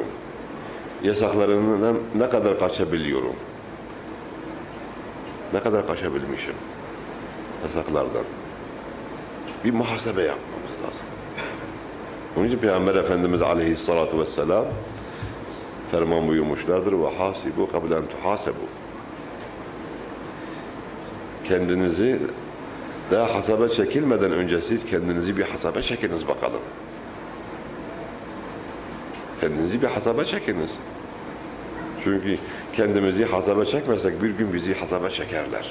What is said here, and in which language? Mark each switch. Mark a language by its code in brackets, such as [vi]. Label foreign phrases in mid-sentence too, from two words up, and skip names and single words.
[tr] Yasaklarından ne kadar kaçabiliyorum? Ne kadar kaçabilmişim yasaklardan? Bir muhasebe yapmamız lazım. Onun için Peygamber Efendimiz [ar] عليه الصلاة والسلام [tr] ferman buyurmuşlardır. [ar] وَحَاسِبُوا قَبْلَ اَنْ تُحَاسَبُوا. [tr] Kendinizi daha hasaba çekilmeden önce siz kendinizi bir hasaba çekiniz bakalım. Kendinizi bir hasaba çekiniz. Çünkü kendimizi hasaba çekmezsek bir gün bizi hasaba çekerler.